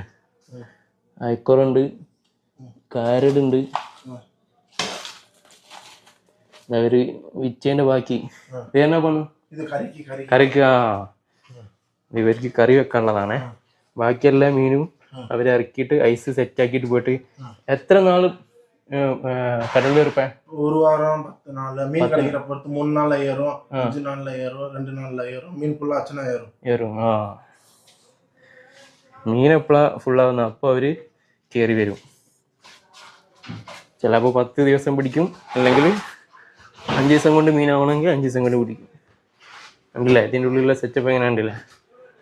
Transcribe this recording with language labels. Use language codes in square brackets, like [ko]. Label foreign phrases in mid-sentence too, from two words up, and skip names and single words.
[ml] അയക്കുറുണ്ട്, കാരടുണ്ട്. അവര് വിച്ചേന്റെ ബാക്കി ഇതെന്നാ പണു? കറിക്ക്. ഇവർക്ക് കറി വെക്കാനുള്ളതാണേ. ബാക്കി എല്ലാ മീനും അവര് ഇറക്കിയിട്ട് ഐസ് സെറ്റ് ആക്കിയിട്ട് പോയിട്ട് എത്ര നാള് [ta] கடல்ல இருப்பேன்? ஒரு வாரம் 10 நாள். மீன் கிடைக்கிற பொறுத்து 3 நாள்ல ஏறும், 5 நாள்ல ஏறும், 2 நாள்ல ஏறும். மீன் ஃபுல்லா ஆச்சுன்னா ஏறும். [ml] മീൻ എപ്പോഴാ ഫുള്ളാവുന്ന അപ്പോൾ അവർ കയറി വരും. ചിലപ്പോൾ 10 ദിവസം പിടിക്കും, അല്ലെങ്കിൽ 5 ദിവസം കൊണ്ട് മീനാവണമെങ്കിൽ 5 ദിവസം കൊണ്ട് പിടിക്കും. കണ്ടില്ലേ ഇതിൻ്റെ ഉള്ളിലുള്ള സെറ്റപ്പ് എങ്ങനെ ഉണ്ടല്ലേ.